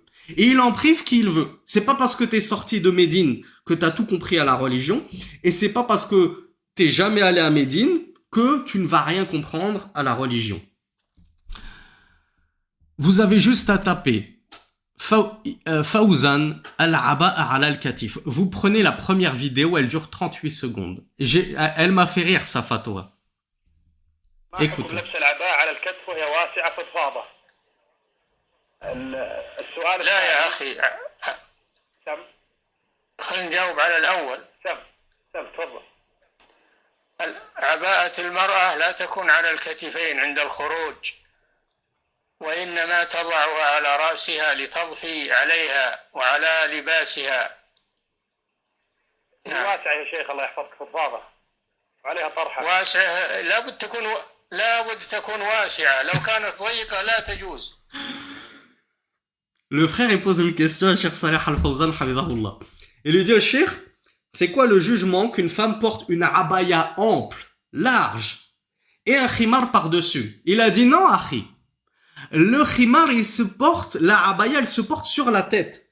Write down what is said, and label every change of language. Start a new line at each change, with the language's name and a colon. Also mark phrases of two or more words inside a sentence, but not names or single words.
French: Et il en prive qui il veut. C'est pas parce que t'es sorti de Médine que t'as tout compris à la religion. Et c'est pas parce que t'es jamais allé à Médine que tu ne vas rien comprendre à la religion. Vous avez juste à taper Fawzan
Arabic: العباءة على الكتف.
French: Vous prenez la première vidéo, elle dure 38 secondes. Elle m'a fait rire sa fatwa. Écoutez.
Arabic: السؤال لا يا أخي سم خلينا نجاوب على الأول سم تفضل عباءة المرأة لا تكون على الكتفين عند الخروج وإنما تضعها على رأسها لتضفي عليها وعلى لباسها نعم. واسعة يا شيخ الله يحفظك فضفاضة وعليها طرحة واسعة لابد تكون واسعة لو كانت ضيقة لا تجوز.
French: Le frère il pose une question à Cheikh Saleh Al-Fawzan Hafidahullah. Il lui dit au Cheikh, c'est quoi le jugement qu'une femme porte une abaya ample, large, et un khimar par-dessus? Il a dit non, akhi. Le khimar, la abaya, elle se porte sur la tête.